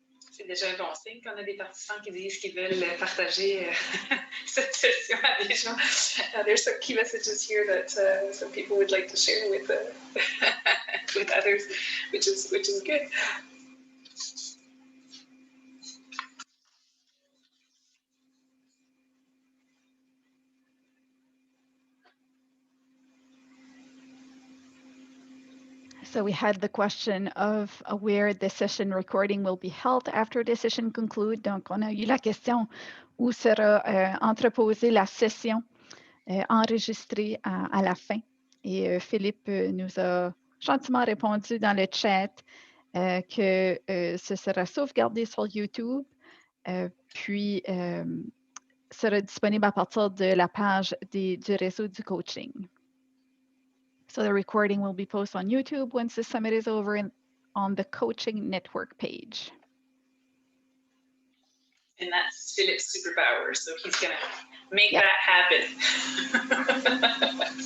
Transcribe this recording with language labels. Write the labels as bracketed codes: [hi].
[fr] C'est déjà un bon signe qu'on a des participants qui disent qu'ils veulent partager cette session à des gens. [en] There's some key messages here that some people would like to share with with others, which is good. So we had the question of where the session recording will be held after the session conclude. [fr] Donc, on a eu la question où sera entreposée la session enregistrée à la fin. Et Philippe nous a gentiment répondu dans le chat que ce sera sauvegardé sur YouTube, puis sera disponible à partir de la page du réseau du coaching. [en] So the recording will be posted on YouTube once the summit is over on the Coaching Network page. And that's Philip's superpower, so he's going to make that happen.